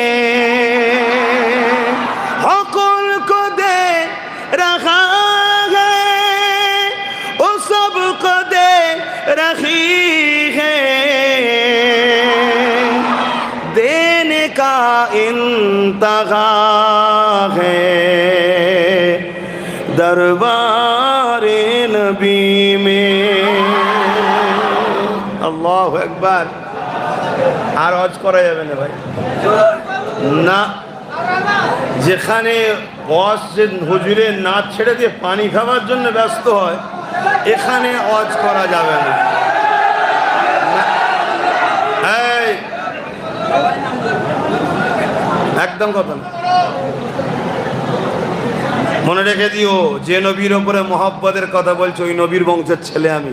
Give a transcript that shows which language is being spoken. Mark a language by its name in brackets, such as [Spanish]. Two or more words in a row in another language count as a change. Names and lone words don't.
[Urdu] حق ان کو دے رہا ہے وہ سب کو دے رہی ہے، دینے کا انتہا ہے دربار نبی میں۔ [Arabic] اللہ اکبر۔ [Bangla] আর হজ করা যাবে না ভাই, না, যেখানে হুজুরে নাচ ছেড়ে দিয়ে পানি খাওয়ার জন্য ব্যস্ত হয় এখানে হজ করা যাবে না। একদম কথা না, মনে রেখে দিও যে নবীর উপরে মহব্বতের কথা বলছো ওই নবীর বংশের ছেলে আমি।